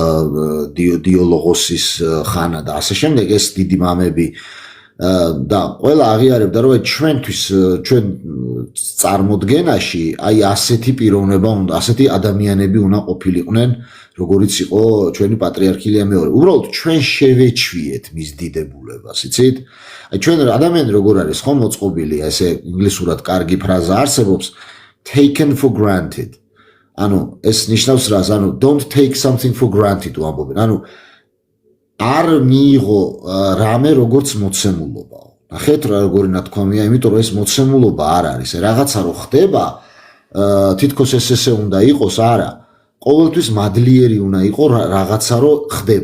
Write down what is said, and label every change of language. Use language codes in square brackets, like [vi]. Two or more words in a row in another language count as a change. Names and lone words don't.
[ka] დიოლოგოსის ხანა და ასე შემდეგ ეს დიდი მამები და ყველა აღიარებდა რომ ჩვენთვის ჩვენ წარმოდგენაში აი ასეთი პიროვნება უნდა, ასეთი ადამიანები უნდა ყოფილიყვნენ როგორიც იყო ჩვენი პატრიარქი ილია მეორე. უბრალოდ ჩვენ შევეჩვიეთ მის დიდებულებას, იცით? აი ჩვენ ადამიანი როგორ არის ხო მოწყობილი, ესე ინგლისურად კარგი ფრაზა არსებობს [en] taken for granted. [ka] ანუ ეს ნიშნავს რას? ანუ [en] don't take something for granted [ka] ამბობენ. ანუ არ მიიღო რამე როგორც მოცემულობაო. ნახეთ რა როგორი ნათქვამია, იმიტომ რომ ეს მოცემულობა არ არის. რაღაცა რო ხდება, თითქოს ესე უნდა იყოს, არა. ყოველთვის მადლიერი უნდა იყო რაღაცა რო ხდება.